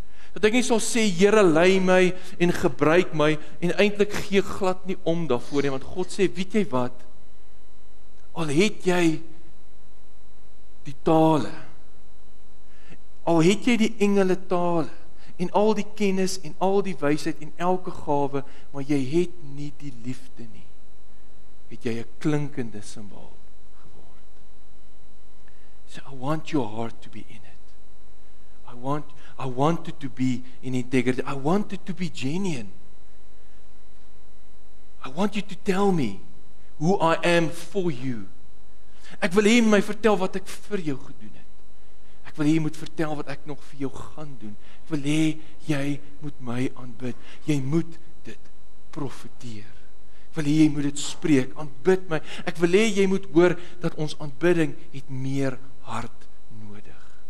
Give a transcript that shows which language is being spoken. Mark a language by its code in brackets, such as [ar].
[af] Dat ek nie sal sê, Here lei my en gebruik my, en eintlik gee glad nie om daarvoor nie, want God sê, weet jy wat, al het jy die tale, al het jy die engele tale, en al die kennis, en al die wysheid, en elke gawe, maar jy het nie die liefde nie, het jy 'n klinkende simbaal geword. [en] So I want your heart to be in it. I want it to be in integrity. I want it to be genuine. I want you to tell me who I am for you. [af] Ek wil hê jy my vertel wat ek vir jou gedoen het. Ek wil hê jy moet vertel wat ek nog vir jou gaan doen. Ek wil hê jy moet my aanbid. Jy moet dit profeteer. Ek wil hê jy moet dit spreek. Aanbid my. Ek wil hê jy moet hoor dat ons aanbidding het meer hart nodig.